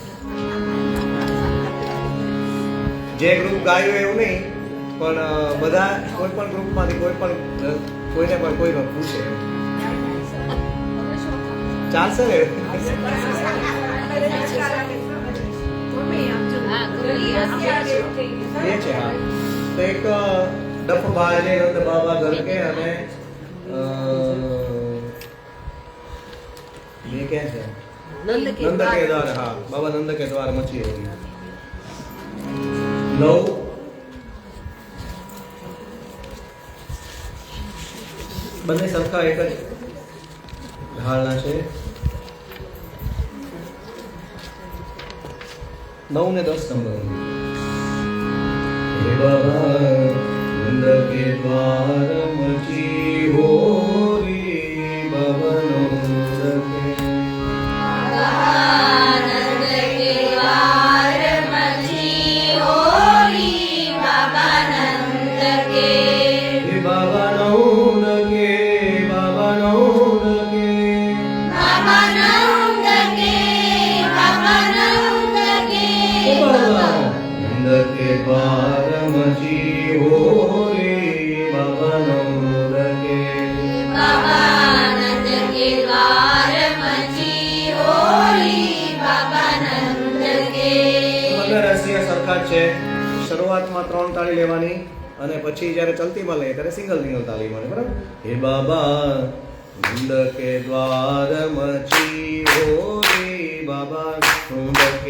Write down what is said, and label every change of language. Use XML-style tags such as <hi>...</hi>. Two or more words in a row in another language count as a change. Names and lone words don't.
<gu>જે ગ્રુપ ગાયું એવું નહીં, પણ બધા કોઈ પણ ગ્રુપમાંથી કોઈ પણ કોઈને પણ કોઈ પૂછે ચાલશે ને? એ છે હા.</gu> <hi>तो एक डफ बाजे नंद बाबा घर के અને ये क्या है? नंद के द्वार. हाँ, बाबा नंद के द्वार मची होगी.</hi> <gu>नौ બંને સરખા એક જ ઢાળના છે. 9 ને 10 નંબર.</gu> <hi>हे बाबा नंद के द्वार मची होरी बाबा नंद के आनंद के द्वार मची होरी बाबा नंद के हे बाबा नंद के बाबा नंद के बाबा नंद के बाबा नंद के बाबा नंद के द्वार मची होरी बाबा नंद के बाबा नंद के द्वार मची होरी बाबा नंद के</hi> <gu>બંને રસિયા સરખા જ છે. શરૂઆતમાં 3 તાળી લેવાની અને પછી જ્યારે ચલતીમાં લઈએ ત્યારે સિંગલ તાળી મળે.</gu> <hi>બરાબર? हे बाबा नंद के द्वार मची होरी बाबा नंद के</hi>